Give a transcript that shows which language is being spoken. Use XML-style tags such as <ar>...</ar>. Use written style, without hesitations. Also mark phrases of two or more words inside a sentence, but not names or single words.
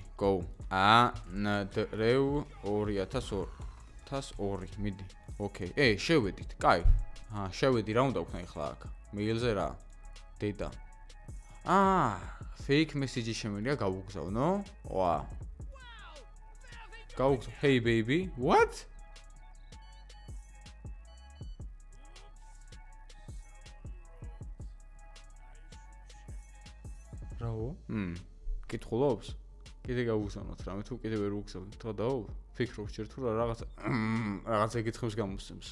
<ka>Go. ანდრეუ 2002. მიდი. ოკეი. შევედით. კაი. შევედი რა უნდა ვქნა ახლა აქ? მეილზე რა? დედა.</ka> <en>fake message</en> <ka>შემიძლია გავუგზავნო? ვა.</ka> <en>Hey baby, what?</en> <ka>Რაო? კითხულობს? კიდე გავუგზავნოთ რამე თუ კიდე ვერ ვუგზავნოთ, ხო დაო? ფიქრობ ჯერ თუ რაღაც ეკითხებს გამოსცემს.</ka>